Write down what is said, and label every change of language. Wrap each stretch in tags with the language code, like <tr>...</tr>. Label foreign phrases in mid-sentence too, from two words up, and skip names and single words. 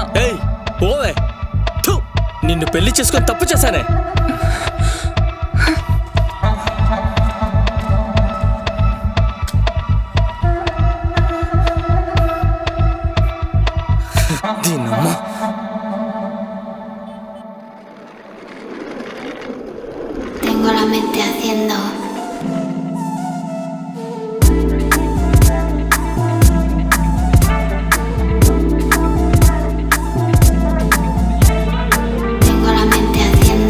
<te>ఏయ్ పోవే, థు, నిన్ను పెళ్లి చేసుకొని తప్పు చేశానే. దీనమ్మ.</te> <es>Tengo la mente haciendo. Tengo la mente haciendo.</es>